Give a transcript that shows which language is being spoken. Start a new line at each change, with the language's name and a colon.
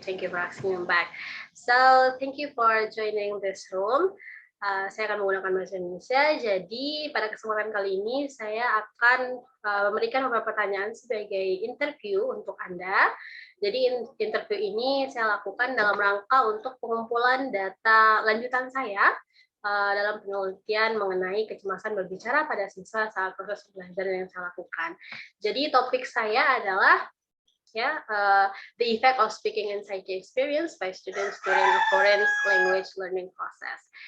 English: Thank you for asking me back. So, thank you for joining this room.
Indonesian: Saya akan menggunakan bahasa Indonesia. Jadi, pada kesempatan kali ini saya akan memberikan beberapa pertanyaan sebagai interview untuk Anda. Jadi, interview ini saya lakukan dalam rangka untuk pengumpulan data lanjutan saya dalam penelitian mengenai kecemasan berbicara pada siswa saat proses pembelajaran yang saya lakukan. Jadi, topik saya adalah
English: the effect of speaking anxiety experience by students during a foreign language learning process.